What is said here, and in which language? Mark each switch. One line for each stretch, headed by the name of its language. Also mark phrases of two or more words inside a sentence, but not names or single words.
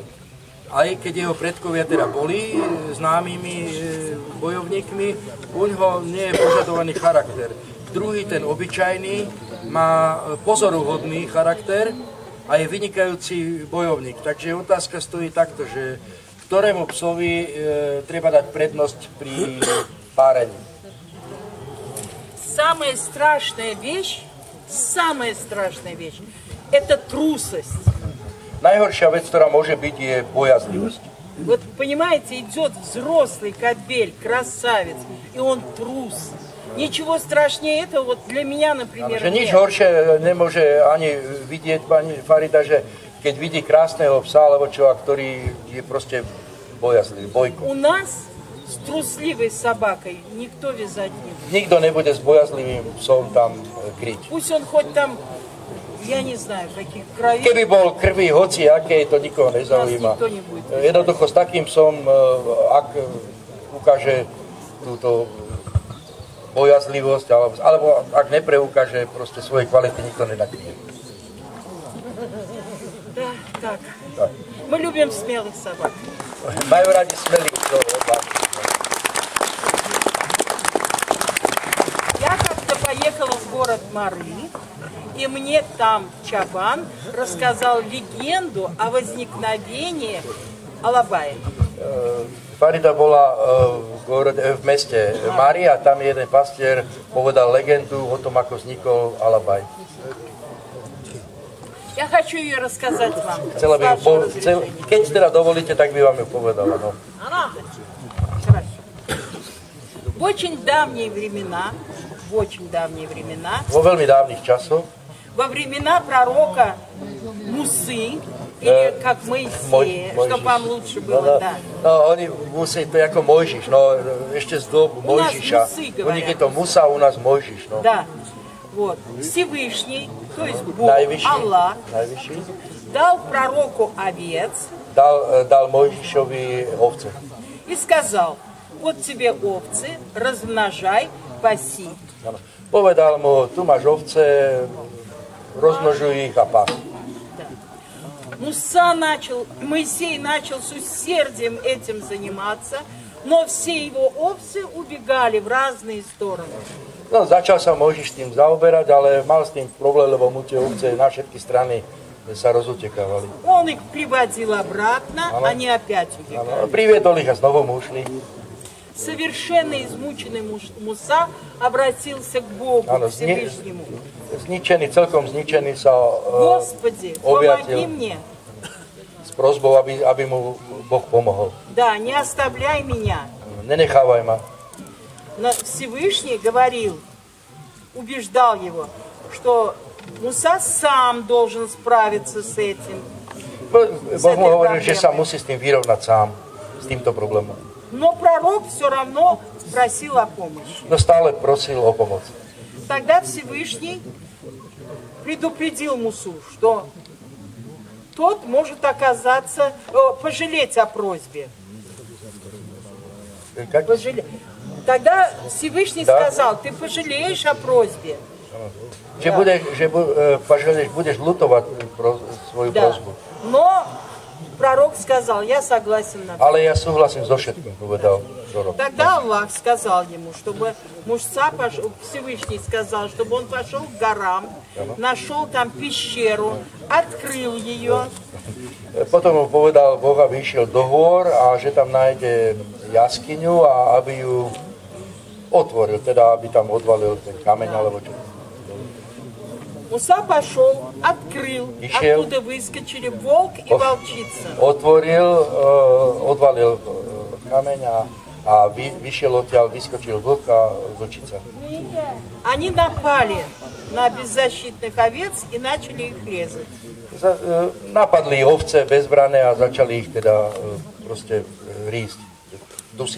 Slovak: Aj keď jeho predkovia teda boli známymi bojovníkmi, u ňoho nie je požadovaný charakter. Druhý, ten obyčajný, má pozoruhodný charakter a je vynikajúci bojovník. Takže otázka stojí takto, že ktorému psovi treba dať prednosť pri párení.
Russian: Самая страшная вещь, это трусость.
Slovak: Najhoršia vec, ktorá môže byť, je bojazlivosť.
Russian: Вот понимаете, идет взрослый кобель, красавец, и он трус. Ничего страшнее этого, вот для меня, например,
Slovak: že nič horšie nemôže ani vidieť pani Farida, že keď vidí krásneho psa alebo človeka, ktorý je proste bojazlivý, bojko.
Russian: У нас с трусливой собакой никто вязать не будет.
Slovak: Nikto nebude s bojazlivým psom tam kryť.
Russian: Пусть он хоть там, я не знаю, каких кровей.
Slovak: Keby bol krvi hoci aké, to nikoho nezaujíma. Jednoducho s takým psom, ak ukáže túto bojazlivosť, alebo ak nepreukáže proste svoje kvality, nikto nenakryje.
Russian: Да, так. Мы любим смелых собак.
Slovak: Majú radi smelých psov.
Russian: Я как-то поехала в город Мары, и мне там Чабан рассказал легенду о возникновении Алабая.
Slovak: Farida bola v meste Mari a tam jeden pastier povedal legendu o tom, ako vznikol Alabaj.
Russian: Я хочу ее рассказать вам.
Slovak: Keď teda dovolíte, tak by vám ju povedala. No.
Russian: В очень давние времена,
Slovak: Vo veľmi dávnych časoch,
Russian: во времена пророка Мусы, или как Моисея, чтобы вам лучше было, да.
Slovak: No, oni musí, to je ako Mojžiš, no, ešte z dobu Mojžiša. U nich je to Musa, u nás Mojžiš, no.
Russian: Да, вот. Всевышний, то есть Бог, Аллах, дал пророку овец,
Slovak: dal Mojžišovi ovce.
Russian: И сказал, вот тебе овцы, размножай, паси.
Slovak: Povedal mu, tu máš ovce, rozmnožuj ich a pás.
Russian: Моисей начал с усердием этим заниматься, но все его овцы убегали в разные стороны.
Slovak: No, začal sa Mojžiš tým zaoberať, ale mal s tým problém, lebo mu tie ovce na všetky strany sa rozutekávali.
Russian: Он их приводил обратно, они опять убегали.
Slovak: Priviedol ich a znovu mu ušli.
Russian: Совершенно измученный Муса обратился к Богу, к Всевышнему.
Slovak: Celkom zničený sa
Russian: Господи, помоги мне.
Slovak: S prosbou, aby mu Boh pomohol.
Russian: Да, не оставляй меня.
Slovak: Nenechávaj ma.
Russian: Но Всевышний говорил, убеждал его, что Муса сам должен справиться с этим.
Slovak: Boh mu hovoril, že sa musí s tým vyrovnať sám, s týmto problémom.
Russian: Но пророк все равно просил о помощи.
Slovak: No stále prosil o pomoc.
Russian: Тогда Всевышний предупредил Мусу, что тот может оказаться, пожалеть о просьбе. Тогда Всевышний сказал, ты пожалеешь о просьбе.
Slovak: Budeš ľutovať svoju prosbu.
Russian: Но пророк сказал, я согласен на то.
Slovak: Ale ja súhlasím so všetkým, povedal prorok.
Russian: Тогда Аллах сказал ему, чтобы Муса пошел, Всевышний сказал, чтобы он пошел к горам, нашел там пещеру, открыл ее.
Slovak: Potom mu povedal Boh, aby išiel do hôr a že tam nájde jaskyňu a aby ju otvoril, teda aby tam odvalil ten kameň alebo čo.
Russian: Муса пошел, открыл,
Slovak: Ищел.
Russian: оттуда выскочили волк и волчица.
Slovak: Otvoril, odvalil kameň a vyšiel odtiaľ, vyskočil vlk a vlčica.
Russian: Они напали на беззащитных овец и начали их резать.
Slovak: Napadli ovce bezbrané a začali ich teda proste rísť, dusiť.